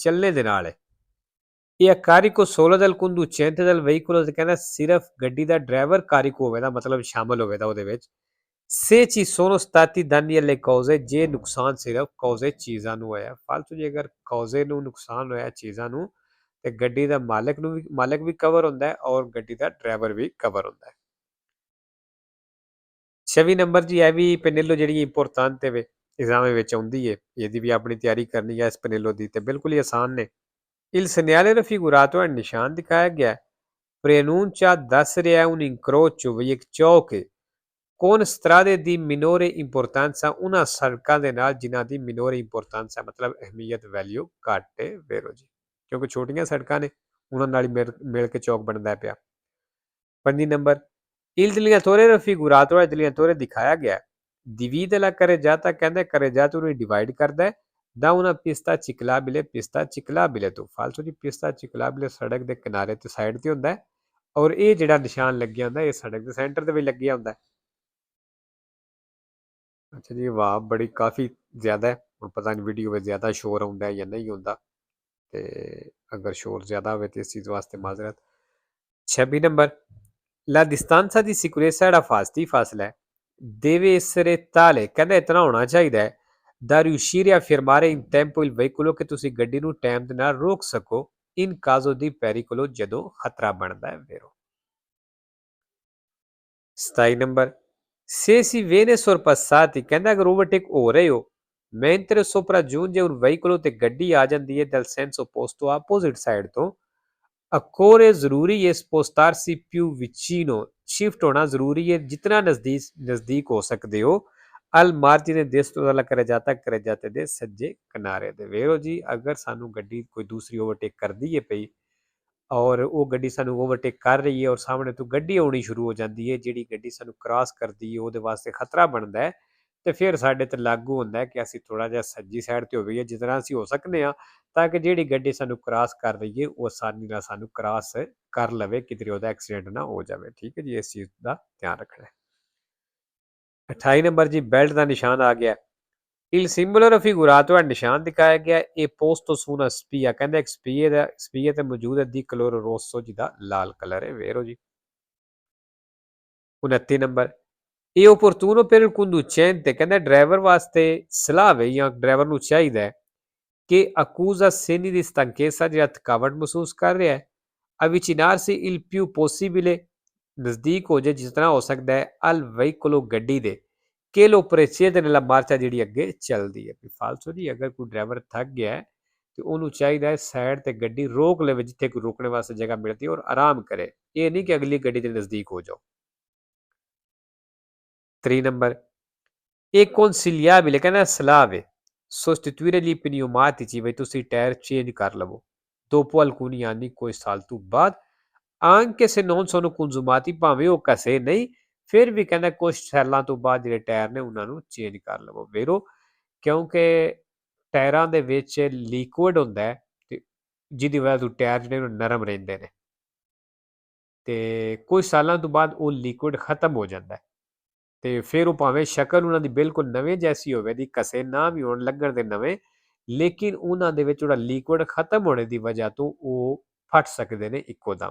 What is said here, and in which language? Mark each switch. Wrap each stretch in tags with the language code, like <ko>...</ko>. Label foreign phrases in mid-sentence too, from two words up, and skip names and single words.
<pa>ਚੱਲਣੇ ਦੇ ਨਾਲ ਹੈ ਇਹ</pa> <it>carico solo del conducente del veicolo</it> <pa>ਤੇ ਕਹਿੰਦਾ ਸਿਰਫ ਗੱਡੀ ਦਾ ਡਰਾਈਵਰ ਕਾਰਿਕ ਹੋਵੇਗਾ ਮਤਲਬ ਸ਼ਾਮਲ ਹੋਵੇਗਾ ਉਹਦੇ ਵਿੱਚ</pa> <it>se ci sono stati danni alle cose</it> <pa>ਜੇ ਨੁਕਸਾਨ ਸਿਰਫ cause ਚੀਜ਼ਾਂ ਨੂੰ ਹੋਇਆ ਫਾਲਤੂ ਜੇ ਅਗਰ cause ਨੂੰ ਨੁਕਸਾਨ ਹੋਇਆ ਚੀਜ਼ਾਂ ਨੂੰ ਤੇ ਗੱਡੀ ਦਾ ਮਾਲਕ ਵੀ ਕਵਰ ਹੁੰਦਾ ਹੈ ਔਰ ਗੱਡੀ ਦਾ ਡਰਾਈਵਰ ਵੀ ਕਵਰ ਹੁੰਦਾ ਹੈ। 26 ਨੰਬਰ ਜੀ ਇਹ ਵੀ ਪੈਨਿਲੋ ਜਿਹੜੀ ਇੰਪੋਰਟੈਂਟ ਹੈ एग्जाम ਵਿੱਚ ਆਉਂਦੀ ਏ, ਇਹਦੀ ਵੀ ਆਪਣੀ ਤਿਆਰੀ ਕਰਨੀ ਹੈ ਸਪਨੇਲੋ ਦੀ ਤੇ ਬਿਲਕੁਲ ਹੀ ਆਸਾਨ ਨੇ।</pa> <it>Il segnale raffigurato è il</it> <pa>ਨਿਸ਼ਾਨ ਦਿਖਾਇਆ ਗਿਆ ਹੈ। Preannuncia ਦੱਸ ਰਿਹਾ</pa> <it>un incrocio</it> <pa>ਇੱਕ ਚੌਕ ਹੈ।</pa> <it>Con strade di minore importanza</it> <pa>ਉਹਨਾਂ ਸੜਕਾਂ ਦੇ ਨਾਲ ਜਿਨ੍ਹਾਂ ਦੀ</pa> <it>minore importanza</it> <pa>ਮਤਲਬ ਅਹਿਮੀਅਤ ਵੈਲਿਊ ਘੱਟ ਹੈ ਵੈਰੋ ਜੀ, ਕਿਉਂਕਿ ਛੋਟੀਆਂ ਸੜਕਾਂ ਨੇ ਉਹਨਾਂ ਨਾਲ ਹੀ ਮਿਲ ਕੇ ਚੌਕ ਬਣਦਾ ਪਿਆ।</pa> <it>5 ਨੰਬਰ Il delineatore raffigurato è il delineatore</it> <pa>ਦਿਖਾਇਆ ਗਿਆ।</pa> <it>Divide la carreggiata ਕਹਿੰਦਾ carreggiata</it> <pa>ਨੂੰ ਡਿਵਾਈਡ ਕਰਦਾ ਹੈ</pa> <it>da una pista ciclabile ਤੋਂ।</it> <pa>ਫਾਲਤੂ ਦੀ</pa> <it>pista ciclabile</it> <pa>ਸੜਕ ਦੇ ਕਿਨਾਰੇ ਤੇ ਸਾਈਡ ਤੇ ਹੁੰਦਾ ਹੈ ਔਰ ਇਹ ਜਿਹੜਾ ਨਿਸ਼ਾਨ ਲੱਗਿਆ ਹੁੰਦਾ ਇਹ ਸੜਕ ਦੇ ਸੈਂਟਰ ਤੇ ਵੀ ਲੱਗਿਆ ਹੁੰਦਾ ਹੈ। ਅੱਛਾ ਜੀ, ਵਾਹ ਬੜੀ ਕਾਫੀ ਜ਼ਿਆਦਾ ਹੈ। ਹੁਣ ਪਤਾ ਨਹੀਂ ਵੀਡੀਓ ਵਿੱਚ ਜ਼ਿਆਦਾ ਸ਼ੋਰ ਆਉਂਦਾ ਜਾਂ ਨਹੀਂ ਹੁੰਦਾ, ਤੇ ਅਗਰ ਸ਼ੋਰ ਜ਼ਿਆਦਾ ਹੋਵੇ ਤੇ ਇਸ ਚੀਜ਼ ਵਾਸਤੇ ਮਾਜ਼ਰਤ। 26 ਨੰਬਰ</pa> <it>La distanza di sicurezza</it> <pa>ਜਿਹੜਾ ਫਾਸਤੀ ਫਾਸਲਾ ਹੈ</pa> <it>deve essere tale</it> <pa>ਕਹਿੰਦਾ ਇਤਨਾ ਹੋਣਾ ਚਾਹੀਦਾ ਹੈ</pa> <it>da riuscire a fermare in tempo il veicolo</it> <pa>ਕਿ ਤੁਸੀਂ ਗੱਡੀ ਨੂੰ ਟਾਈਮ ਦੇ ਨਾਲ ਰੋਕ ਸਕੋ</pa> <it>in caso di pericolo</it> <pa>ਜਦੋਂ ਖਤਰਾ ਬਣਦਾ ਹੈ ਵੈਰੋ। 27 ਨੰਬਰ</pa> <it>se si viene sorpassati</it> <pa>ਕਹਿੰਦਾ ਅਗਰ ਓਵਰਟੇਕ ਹੋ ਰਹੇ ਹੋ</pa> <it>mentre sopraggiunge un veicolo</it> <pa>ਤੇ ਗੱਡੀ ਆ ਜਾਂਦੀ ਹੈ</pa> <it>dal senso opposto</it> <en>opposite side</en> <pa>ਤੋਂ occorre ਜ਼ਰੂਰੀ ਹੈ</pa> <it>spostarsi più vicino</it> <pa>shift ਹੋਣਾ ਜ਼ਰੂਰੀ ਹੈ ਜਿਤਨਾ ਨਜ਼ਦੀਕ ਹੋ ਸਕਦੇ ਹੋ</pa> <it>al margine destro dalla carreggiata</it> <pa>ਦੇ ਸੱਜੇ ਕਿਨਾਰੇ ਦੇ। ਵੇਖੋ ਜੀ ਅਗਰ ਸਾਨੂੰ ਗੱਡੀ ਕੋਈ ਦੂਸਰੀ ਓਵਰਟੇਕ ਕਰਦੀ ਹੈ ਪਈ ਔਰ ਉਹ ਗੱਡੀ ਸਾਨੂੰ ਓਵਰਟੇਕ ਕਰ ਰਹੀ ਹੈ ਔਰ ਸਾਹਮਣੇ ਤੋਂ ਗੱਡੀ ਆਉਣੀ ਸ਼ੁਰੂ ਹੋ ਜਾਂਦੀ ਹੈ ਜਿਹੜੀ ਗੱਡੀ ਸਾਨੂੰ ਕ੍ਰਾਸ ਕਰਦੀ ਹੈ ਉਹਦੇ ਵਾਸਤੇ ਖਤਰਾ ਬਣਦਾ ਹੈ ਤੇ ਫਿਰ ਸਾਡੇ ਤੇ ਲਾਗੂ ਹੁੰਦਾ ਹੈ ਕਿ ਅਸੀਂ ਥੋੜਾ ਜਿਹਾ ਸੱਜੀ ਸਾਈਡ ਤੇ ਹੋਈਏ ਜਿਤਨਾ ਅਸੀਂ ਹੋ ਸਕਦੇ ਹਾਂ ਤਾਂ ਕਿ ਜਿਹੜੀ ਗੱਡੀ ਸਾਨੂੰ ਕ੍ਰਾਸ ਕਰ ਰਹੀ ਹੈ ਉਹ ਆਸਾਨੀ ਨਾਲ ਸਾਨੂੰ ਕ੍ਰਾਸ ਕਰ ਲਵੇ, ਕਿਧਰੇ ਉਹਦਾ ਐਕਸੀਡੈਂਟ ਨਾ ਹੋ ਜਾਵੇ। ਠੀਕ ਹੈ ਜੀ, ਇਸ ਚੀਜ਼ ਦਾ ਧਿਆਨ ਰੱਖਣਾ ਹੈ। 28 ਨੰਬਰ ਜੀ ਬੈਲਟ ਦਾ ਨਿਸ਼ਾਨ ਆ ਗਿਆ।</pa> <it>Il simbolo raffigurato</it> <pa>ਹੈ ਨਿਸ਼ਾਨ ਦਿਖਾਇਆ ਗਿਆ ਇਹ</pa> <it>posto su una spia</it> <pa>ਕਹਿੰਦਾ ਇੱਕ ਸਪੀਏ ਤੇ ਮੌਜੂਦ ਹੈ</pa> <it>di colore rosso</it> <pa>ਜਿਹਦਾ ਲਾਲ ਕਲਰ ਹੈ ਵੇਰੋ ਜੀ। 29 ਨੰਬਰ ਇਹ</pa> <it>opportuno per il conducente</it> <pa>ਕਹਿੰਦਾ ਡਰਾਈਵਰ ਵਾਸਤੇ ਸਲਾਹ ਹੈ ਜਾਂ ਡਰਾਈਵਰ ਨੂੰ ਚਾਹੀਦਾ ਹੈ ਕਿ</pa> <it>accusa segni di stanchezza</it> <pa>ਜਿਹੜਾ ਥਕਾਵਟ ਮਹਿਸੂਸ ਕਰ ਰਿਹਾ ਹੈ</pa> <it>avvicinarsi il più possibile</it> <pa>ਨਜ਼ਦੀਕ ਹੋ ਜਾਏ ਜਿਤਨਾ ਹੋ ਸਕਦਾ ਹੈ</pa> <it>al veicolo</it> <pa>ਗੱਡੀ ਦੇ</pa> <it>che lo precede nella marcia</it> <pa>ਜਿਹੜੀ ਅੱਗੇ ਚੱਲਦੀ ਹੈ। ਫਾਲਤੂ ਦੀ ਅਗਰ ਕੋਈ ਡਰਾਈਵਰ ਥੱਕ ਗਿਆ ਹੈ ਤੇ ਉਹਨੂੰ ਚਾਹੀਦਾ ਹੈ ਸਾਈਡ ਤੇ ਗੱਡੀ ਰੋਕ ਲਵੇ ਜਿੱਥੇ ਕੋਈ ਰੁਕਣੇ ਵਾਸਤੇ ਜਗ੍ਹਾ ਮਿਲਦੀ ਹੈ ਔਰ ਆਰਾਮ ਕਰੇ, ਇਹ ਨਹੀਂ ਕਿ ਅਗਲੀ ਗੱਡੀ ਦੇ ਨਜ਼ਦੀਕ ਹੋ ਜਾਓ। 3 ਨੰਬਰ ਇਹ consigliabile ਕਹਿੰਦਾ ਸਲਾਹ ਵੇ</pa> <it>sostituire gli pneumatici</it> <pa>ਵੀ ਤੁਸੀਂ ਟਾਇਰ ਚੇਂਜ ਕਰ ਲਵੋ</pa> <it>dopo alcuni anni</it> <pa>ਕੋਈ ਸਾਲ ਤੋਂ ਬਾਅਦ</pa> <it>anche se non sono</it> <pa>consumati ਭਾਵੇਂ ਉਹ ਘਸੇ ਨਹੀਂ ਫਿਰ ਵੀ ਕਹਿੰਦਾ ਕੁਝ ਸਾਲਾਂ ਤੋਂ ਬਾਅਦ ਜਿਹੜੇ ਟਾਇਰ ਨੇ ਉਹਨਾਂ ਨੂੰ ਚੇਂਜ ਕਰ ਲਵੋ ਵੇਰੋ, ਕਿਉਂਕਿ ਟਾਇਰਾਂ ਦੇ ਵਿੱਚ ਲਿਕੁਇਡ ਹੁੰਦਾ ਹੈ ਤੇ ਜਿਹਦੀ ਵਜ੍ਹਾ ਤੋਂ ਟਾਇਰ ਜਿਹੜੇ ਨਰਮ ਰਹਿੰਦੇ ਨੇ ਤੇ ਕੁਝ ਸਾਲਾਂ ਤੋਂ ਬਾਅਦ ਉਹ ਲਿਕੁਇਡ ਖਤਮ ਹੋ ਜਾਂਦਾ ਹੈ ਤੇ ਫਿਰ ਉਹ ਭਾਵੇਂ ਸ਼ਕਲ ਉਹਨਾਂ ਦੀ ਬਿਲਕੁਲ ਨਵੇਂ ਜੈਸੀ ਹੋਵੇ ਦੀ ਘਸੇ ਨਾ ਵੀ ਹੋਣ ਲੱਗਣ ਦੇ ਨਵੇਂ, ਲੇਕਿਨ ਉਹਨਾਂ ਦੇ ਵਿੱਚ ਜਿਹੜਾ ਲਿਕੁਇਡ ਖਤਮ ਹੋਣੇ ਦੀ ਵਜ੍ਹਾ ਤੋਂ ਉਹ ਫਟ ਸਕਦੇ ਨੇ ਇੱਕੋ ਦਮ।</pa>